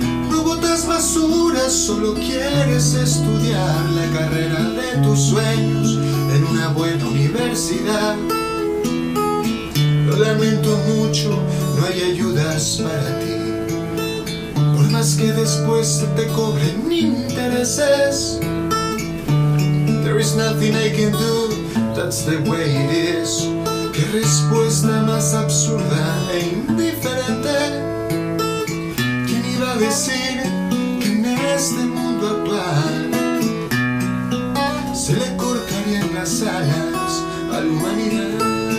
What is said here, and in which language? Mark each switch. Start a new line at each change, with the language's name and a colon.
Spanish: No botas basura, solo quieres estudiar la carrera de tus sueños en una buena universidad. Lo lamento mucho, no hay ayudas para ti, que después te cobren intereses.
English: There is nothing I can do, that's the way it is.
Spanish: Qué respuesta más absurda e indiferente. ¿Quién iba a decir que en este mundo actual se le cortarían las alas a la humanidad?